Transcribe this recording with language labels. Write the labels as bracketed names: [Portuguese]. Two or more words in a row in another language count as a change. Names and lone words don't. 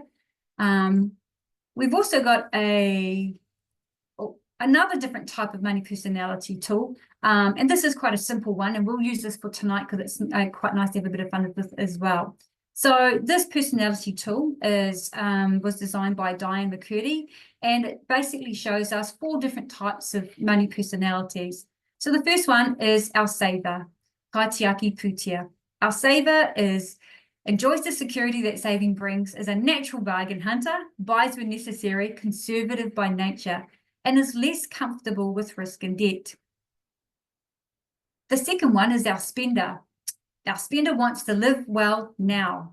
[English] We've also got another different type of money personality tool, and this is quite a simple one, and we'll use this for tonight because it's quite nice to have a bit of fun with this as well. So this personality tool was designed by Diane McCurdy, and it basically shows us 4 different types of money personalities. So the first one is our saver, [Māori] kaiako pūtea. [English] Our saver enjoys the security that saving brings, is a natural bargain hunter, buys when necessary, conservative by nature, and is less comfortable with risk and debt. The second one is our spender. Our spender wants to live well now.